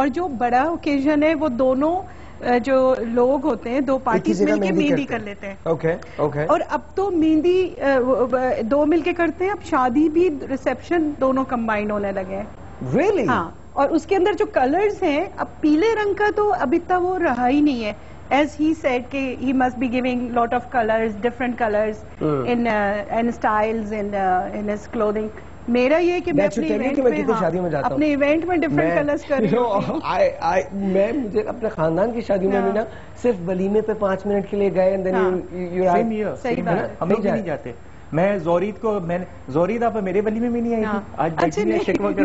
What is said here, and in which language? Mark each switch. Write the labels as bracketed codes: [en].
[ur] اور جو بڑا اوکیزن ہے وہ دونوں جو لوگ ہوتے ہیں, دو پارٹیز مل کے مہندی کر لیتے ہیں. اور اب تو مہندی دو مل کے کرتے ہیں, اب شادی بھی ریسیپشن دونوں کمبائنڈ ہونے لگے ہیں. [en] Really? [ur] ہاں, اور اس کے اندر جو کلرز ہیں, اب پیلے رنگ کا تو اب اتنا وہ رہا ہی نہیں ہے. [en] As he said کہ he must be giving lot of colors, different colors in styles in his clothing. [ur] میرا یہ کہ میں اپنے ایونٹ میں ڈفرنٹ کلرز کر رہی ہوں. میں مجھے اپنے خاندان کی شادیوں میں بھی نا صرف ولیمے پہ 5 منٹ کے لیے گئے, ہم لوگ نہیں جاتے. میں زورید کو, زورید آپ میرے ولیمے میں نہیں آئی تھی, آج بیٹھی میں شکوہ کر.